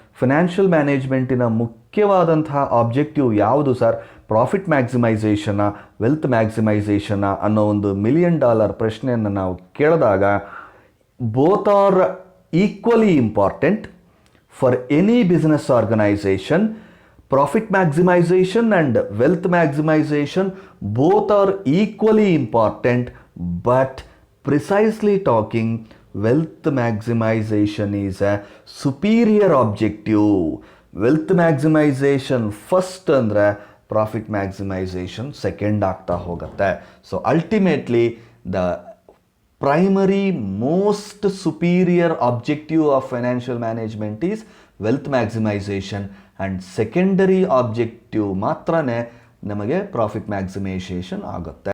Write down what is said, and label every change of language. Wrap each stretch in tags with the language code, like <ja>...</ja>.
<kn>Financial ಮ್ಯಾನೇಜ್ಮೆಂಟಿನ ಮುಖ್ಯವಾದಂತಹ objective ಯಾವುದು sir? Profit ಮ್ಯಾಕ್ಸಿಮೈಸೇಷನ, wealth ಮ್ಯಾಕ್ಸಿಮೈಸೇಷನ ಅನ್ನೋ ಒಂದು $1 million ಪ್ರಶ್ನೆಯನ್ನು ನಾವು ಕೇಳಿದಾಗ,</kn> <en>Both are equally important for any business organisation. Profit maximization and wealth maximization both are equally important, but precisely talking, wealth maximisation is a superior objective.</en> <kn>Wealth maximisation first ಅಂದರೆ profit maximisation second ಆಗ್ತಾ ಹೋಗುತ್ತೆ.</kn> <en>so ultimately the primary most superior objective of financial management is wealth maximization and secondary objective</en> <kn>ಮಾತ್ರನೇ ನಮಗೆ profit maximisation ಆಗುತ್ತೆ.</kn>